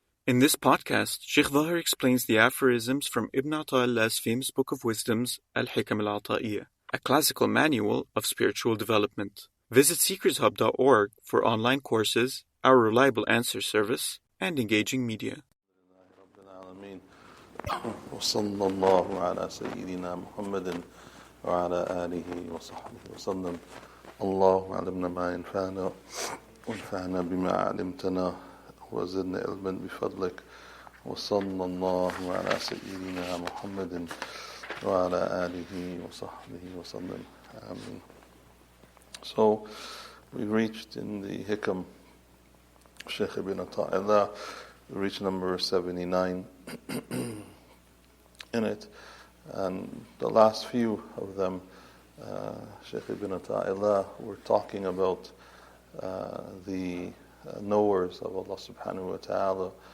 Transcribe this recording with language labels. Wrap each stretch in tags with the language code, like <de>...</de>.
<en>In this podcast, Shaykh Zahir explains the aphorisms from Ibn Ata'illah's famous book of wisdoms, Al-Hikam Al-Ata'iyah, a classical manual of spiritual development. Visit seekershub.org for online courses, our reliable answer service, and engaging media.</en> <ar>وصلى الله على سيدنا محمد وعلى آله وصحبه وسلم. اللهم علمنا ما ينفعنا وانفعنا بما علمتنا وزدنا علما بفضلك. وصلى الله على سيدنا محمد وعلى آله وصحبه وسلم.</ar> <en>Amen. So we reached in the Hikam, Shaykh ibn Ata'illah, we reached number 79 in it, and the last few of them, Shaykh ibn Ata'illah, were talking about the knowers of Allah subhanahu wa ta'ala.</en>